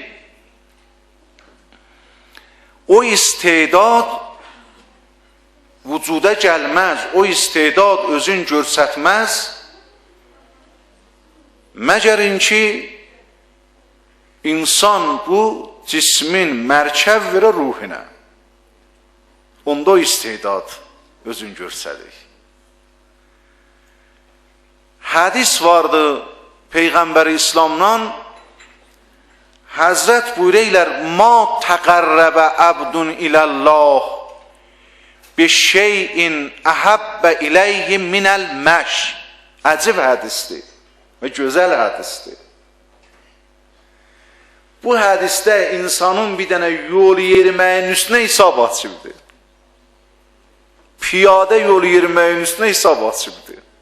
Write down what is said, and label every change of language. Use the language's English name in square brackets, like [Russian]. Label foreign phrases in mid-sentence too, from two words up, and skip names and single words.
[Azerbaijani] O istedad vücuda gəlməz, o istedad özün görsətməz, məgərin ki, insan bu cismin mərkəb verə ruhinə. Onda o istedad özün görsədik. Hədis vardı Peyğəmbər-i İslamdan, Həzrət buyureylər, [Arabic] ما تقرب عبد إلى الله بشيء أحب إليه من المشي. [Azerbaijani] Əcib hədisdir və gözəl hədisdir. Bu hədisdə insanın bir dənə yol yeriməyin üstünə hesab açıbdır. Piyade yol yeriməyin üstünə hesab açıbdır.